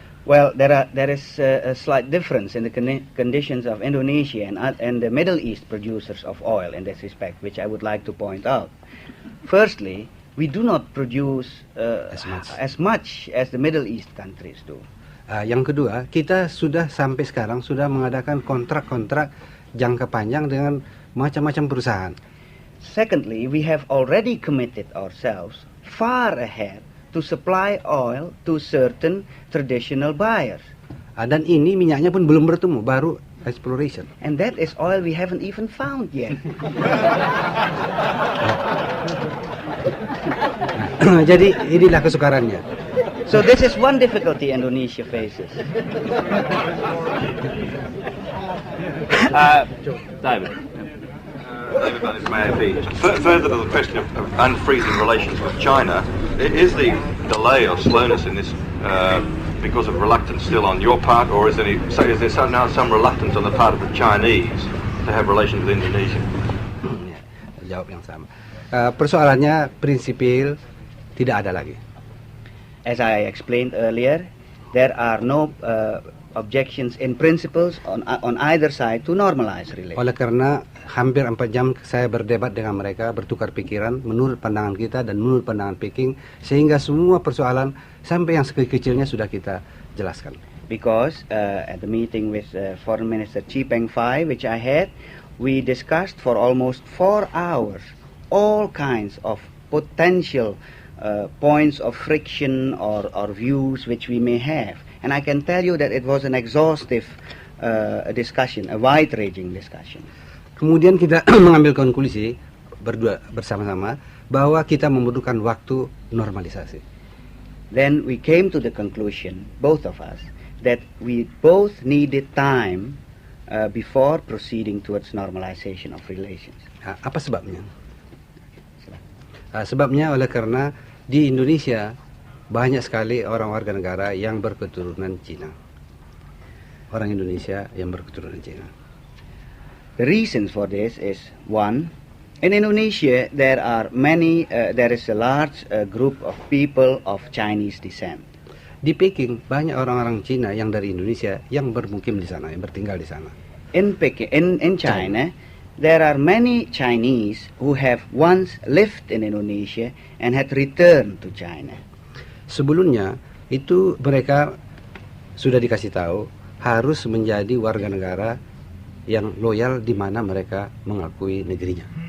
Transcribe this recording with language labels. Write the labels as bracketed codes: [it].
[en] Well, there is a slight difference in the conditions of Indonesia and the Middle East producers of oil in this respect, which I would like to point out. Firstly, we do not produce as much as the Middle East countries do. [id] Yang kedua, kita sudah sampai sekarang sudah mengadakan kontrak-kontrak jangka panjang dengan macam-macam perusahaan. [en] Secondly, we have already committed ourselves far ahead to supply oil to certain traditional buyers. [id] Dan ini minyaknya pun belum bertemu, baru exploration. [en] And that is oil we haven't even found yet. [id] Jadi inilah kesukarannya. [en] So this is one difficulty Indonesia faces. David, may I be? Further to the question of unfreezing relations with China, is the delay or slowness in this because of reluctance still on your part, or is there now some reluctance on the part of the Chinese to have relations with Indonesia? [id] Jawab yang sama. Persoalannya prinsipil tidak ada lagi. [en] As I explained earlier, there are no objections in principles on either side to normalize relations. [id] Oleh karena hampir 4 jam saya berdebat dengan mereka, bertukar pikiran menurut pandangan kita dan menurut pandangan Peking, sehingga semua persoalan sampai yang sekecil-kecilnya sudah kita jelaskan. [en] Because at the meeting with Foreign Minister Chi Peng-fai, which I had, we discussed for almost 4 hours all kinds of potential points of friction or views which we may have. And I can tell you that it was an exhaustive discussion, a wide-ranging discussion. [id] Kemudian kita mengambil konklusi berdua bersama-sama bahwa kita membutuhkan waktu normalisasi. [en] Then we came to the conclusion, both of us, that we both needed time before proceeding towards normalization of relations. [id] Apa sebabnya? Sebabnya oleh karena di Indonesia banyak sekali orang warga negara yang berketurunan Cina. Orang Indonesia yang berketurunan Cina. [en] The reasons for this is, one, in Indonesia there is a large group of people of Chinese descent. [id] Di Peking banyak orang-orang Cina yang dari Indonesia yang bermukim di sana, yang bertinggal di sana. [en] In China, there are many Chinese who have once lived in Indonesia and had returned to China. [id] Sebelumnya itu mereka sudah dikasih tahu harus menjadi warga negara yang loyal di mana mereka mengakui negerinya.